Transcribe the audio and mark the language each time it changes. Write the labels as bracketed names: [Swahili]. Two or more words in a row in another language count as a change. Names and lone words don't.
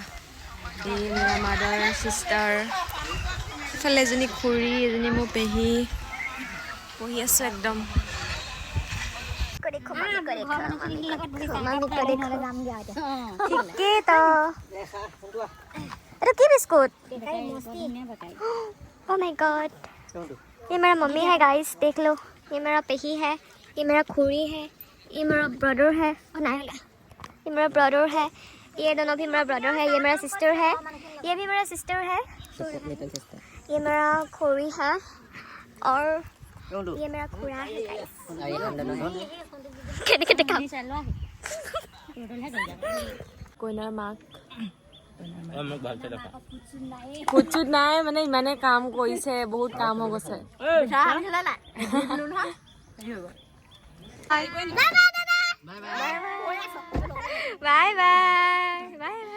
[Assamese] এই মোৰ [English] mother sister, [Assamese] ইফালে এজনী খুৰী, এজনী মোৰ পেহী, বহি আছোঁ একদম। এইটো কি बिस्कुट? [English] oh my god, [Hindi] ये मेरा मम्मी है गाइस, देख लो। ये मेरा पेही है, ये मेरा खुरी है, ये मेरा ब्रदर है। ये मेरा ब्रदर है, ये दोनों भी मेरा ब्रदर है। ये मेरा सिस्टर है, ये भी मेरा सिस्टर है। ये मेरा खुरी है, और ये मेरा खुरा है गाइस। [Assamese] কইনাৰ মাক কুচুত নাই, মানে ইমানে কাম কৰিছে, বহুত কাম হৈ গৈছে। [English] bye bye.